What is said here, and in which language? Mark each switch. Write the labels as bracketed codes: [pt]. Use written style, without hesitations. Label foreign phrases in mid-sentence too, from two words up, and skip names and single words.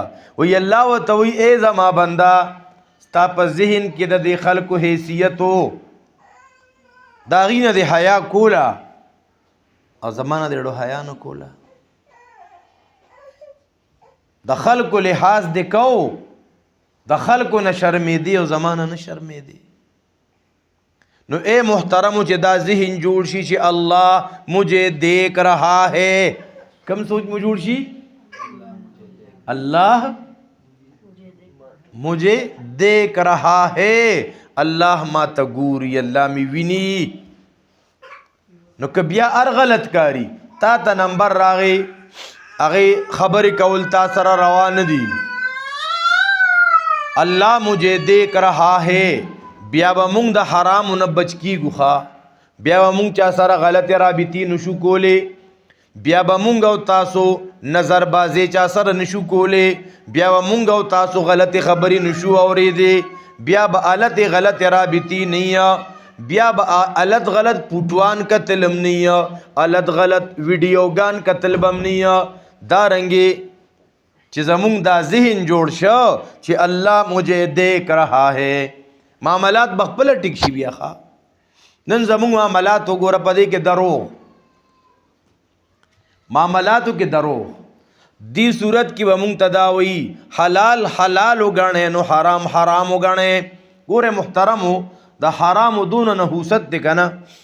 [ps] وی الله ورته وی ای زما بنده، ستا په ذهن کې د دې خلکو حیثیت و، د هغې نه دې حیا کوله، او زما نه دې ډو حیا نه کوله. د خلکو لحاظ دې کو، د خلکو نه شرمېدې او زما نه نه شرمېدې. نو اے محترمو چې دا ذهن جوړ شي چې [ur] الله مجھے دیکھ رہا ہے. [ps] کم سوچ مو جوړ شي؟ [ur] الله مجھے دیکھ رہا ہے، [ps] الله ما ته ګوري، الله می ویني. نو که بیا هر غلط کاری تا ته نمبر راغی، هغې خبرې کول تا سره روا نه دي، [ur] الله مجھے دیکھ رہا ہے، [ps] بیا به مونږ د حرامو نه بچ کیږو. ښه بیا به مونږ چا سره غلطې رابطې نشو کولی، بیا به مونږ او تاسو نظر بازی چا سره نشو کولی، بیا به مونږ او تاسو غلطې خبرې نشو اورېدې، بیا به التې غلطې رابطې نه یا بیا به الت غلط پوټوان کتلم نیه، الت غلط ویډیوګان کتل بم نیه. دارنګې چې زمونږ دا ذهن جوړ شو چې [ur] الله مجھے دیکھ رہا ہے، [ps] معاملات بخپله ټیک شي. بیا نن زمونږ معاملات وګوره په دې کې دروغ، معاملاتو کې دروغ. دی صورت کې به مونږ ته دا وایي حلال حلال وګڼئ نو حرام حرام وګڼئ. ګوره محترمو د حرامو دونه نحوست دی که نه.